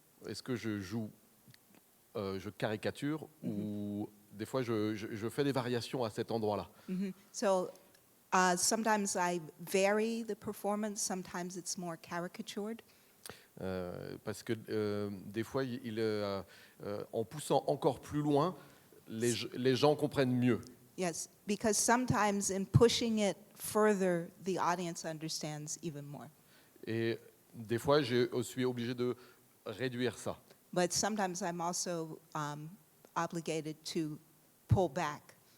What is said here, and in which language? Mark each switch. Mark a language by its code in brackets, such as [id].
[fr] Est-ce que je joue, je caricature, ou des fois je fais des variations à cet endroit-là. [en] So sometimes I vary the performance, sometimes it's more caricatured. [fr] Parce que des fois, en poussant encore plus loin, les gens comprennent mieux. [en] Yes, because sometimes in pushing it further, the audience understands even more. [fr] Et des fois, je suis obligé de réduire ça. [en] But sometimes I'm also obligated to pull back.